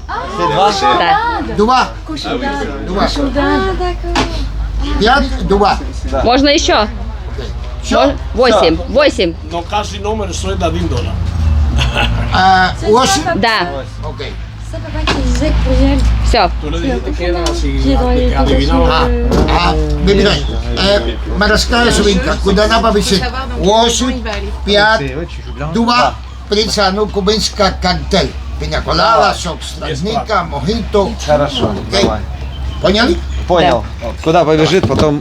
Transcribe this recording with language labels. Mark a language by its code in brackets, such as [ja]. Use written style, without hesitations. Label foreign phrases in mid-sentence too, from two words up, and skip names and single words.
[ru] 2. 2. Можно еще? 8. Но каждый номер стоит $1. 8? Да. Окей. Все. [es] Tú le dijiste que era así, que adivinaba. [ru] Выбирай. Мы расскажем Винка, куда надо повесить. 8, 5, 2, прица, ну, кубинская коктейль. Пинаколада, сок стражника, мохито. Хорошо, давай. Поняли? Понял. Куда побежит, потом...